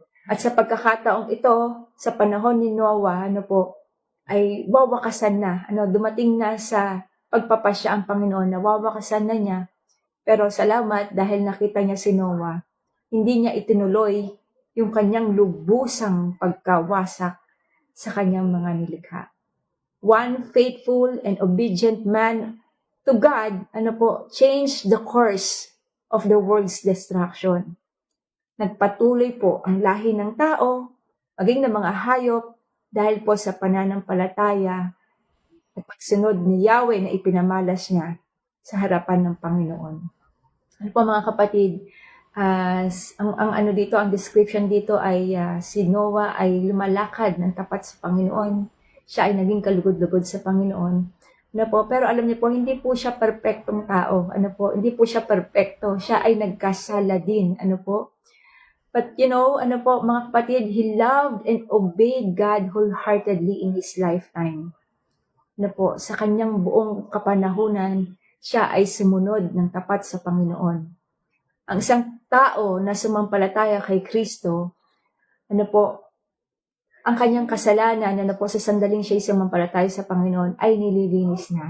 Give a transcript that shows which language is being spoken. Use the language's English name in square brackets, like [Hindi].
[Filipino] At sa pagkakataong ito, sa panahon ni Noah, ay wawakasan na. Dumating na sa pagpapasya ang Panginoon na wawakasan na niya. Pero salamat dahil nakita niya si Noah, hindi niya itinuloy yung kanyang lubusang pagkawasak sa kanyang mga nilikha. [English] One faithful and obedient man to God, changed the course of the world's destruction. [Filipino] Nagpatuloy po ang lahi ng tao, maging ng mga hayop, dahil po sa pananampalataya at pagsunod ni Yahweh na ipinamalas niya sa harapan ng Panginoon. Mga kapatid, ang description dito ay si Noah ay lumalakad ng tapat sa Panginoon. Siya ay naging kalugod-lugod sa Panginoon. Pero alam niyo po, hindi po siya perpektong tao. Hindi po siya perpekto. Siya ay nagkasala din. [English] But [Filipino] mga kapatid, [English] he loved and obeyed God wholeheartedly in his lifetime. [Filipino] Sa kanyang buong kapanahunan, siya ay sumunod ng tapat sa Panginoon. Ang isang tao na sumampalataya kay Kristo, ang kanyang kasalanan sa sandaling siya ay sumampalataya sa Panginoon ay nililinis na.